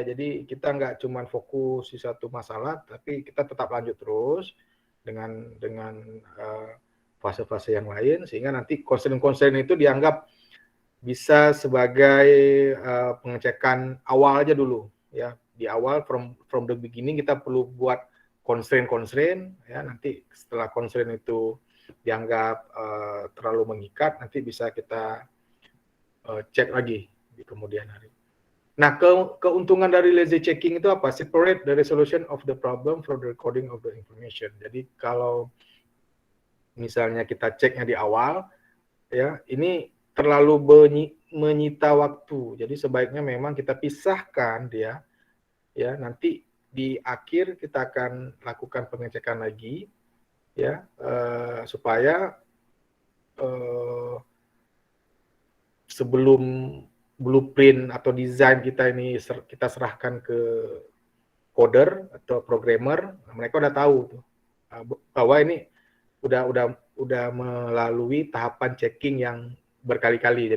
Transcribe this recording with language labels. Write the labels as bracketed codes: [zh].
[id] Jadi kita nggak cuma fokus di satu masalah, tapi kita tetap lanjut terus dengan fase-fase yang lain, sehingga nanti concern itu dianggap bisa sebagai pengecekan awal aja dulu ya. Di awal from the beginning kita perlu buat constraint ya, nanti setelah constraint itu dianggap terlalu mengikat, nanti bisa kita cek lagi di kemudian hari. Nah, keuntungan dari lazy checking itu apa? [en] Separate the resolution of the problem from the recording of the information. [id] Jadi kalau misalnya kita ceknya di awal, ya ini terlalu menyita waktu. Jadi sebaiknya memang kita pisahkan dia, ya nanti di akhir kita akan lakukan pengecekan lagi, ya supaya sebelum blueprint atau desain kita ini kita serahkan ke coder atau programmer, mereka udah tahu tuh bahwa ini udah melalui tahapan checking yang berkali-kali.